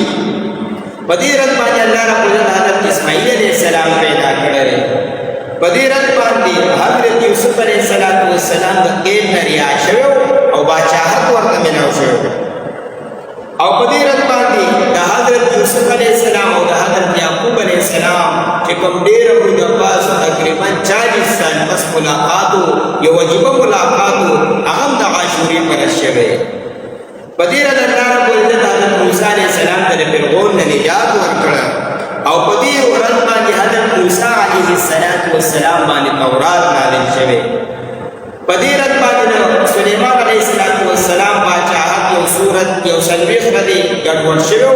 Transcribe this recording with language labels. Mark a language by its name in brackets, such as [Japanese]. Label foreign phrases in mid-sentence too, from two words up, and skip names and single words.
[Pashto] په دې ورځ باندې [Arabic] الله رب العزت [Pashto] حضرت اسماعیل [Arabic] علیه السلام [Pashto] پیدا کړی دی. په دې ورځ باندې حضرت یوسف [Arabic] علیه السلام [Pashto] د قید نه رها شوی او باچاحت ورته ملاو شوی. او په دې ورځ باندې د حضرت یوسف [Arabic] علیه السلام [Pashto] او د حضرت یعقوب [Arabic] علیه السلام [Pashto] چې کوم ډېره موده پس تقریبا 40 سال پس ملاقات و، یو عجیبه ملاقات و، هغه هم د عاشورې په ورځ شوی. په دې ورځ [Arabic] الله رب العزت [Pashto] حضرت موسی [Arabic] علیه السلام [Pashto] ته د فرعون نه نجات ورکړه او په دې ورځ باندې حضرت موسی [Arabic] علیه السلام [Pashto] باندې تورات نازل شوی. په دې ورځ باندې سلیمان [Arabic] علیه السلام [Pashto] باچاحت یو صورت یو 40 ورځې ګډوډ شوی.